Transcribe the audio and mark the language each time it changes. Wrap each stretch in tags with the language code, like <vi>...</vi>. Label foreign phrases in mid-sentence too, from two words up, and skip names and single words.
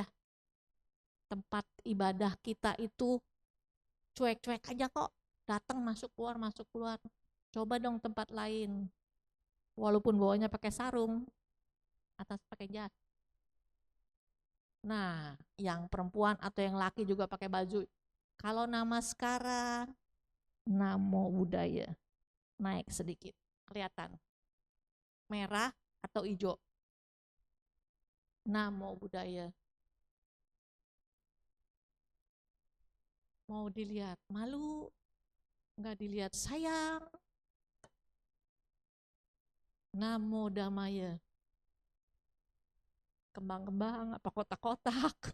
<id>Tempat ibadah kita itu cuek-cuek aja kok. Datang masuk keluar. Coba dong tempat lain. Walaupun bawahnya pakai sarung, atas pakai jas. Nah, yang perempuan atau yang laki juga pakai baju. Kalau namaskara,</id> <pi>namo buddhaya,</pi> <id>naik sedikit, kelihatan. Merah atau hijau.</id> <pi>Namo buddhaya.</pi> <id>Mau dilihat malu, enggak dilihat sayang.</id> <pi>Namo Dhammaya.</pi> <id>Kembang-kembang apa kotak-kotak.</id>